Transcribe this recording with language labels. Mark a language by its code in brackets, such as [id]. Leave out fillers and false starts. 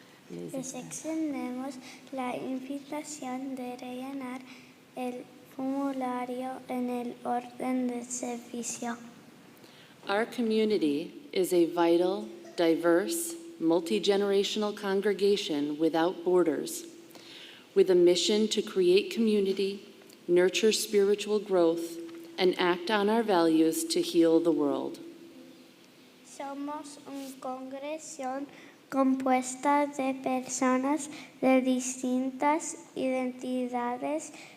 [es] Les extendemos la invitación de rellenar el formulario en el orden de servicio. [en] Our community is a vital, diverse, multi-generational congregation without borders, with a mission to create community, nurture spiritual growth, and act on our values to heal the world. [es] Somos una congregación compuesta de personas de distintas identidades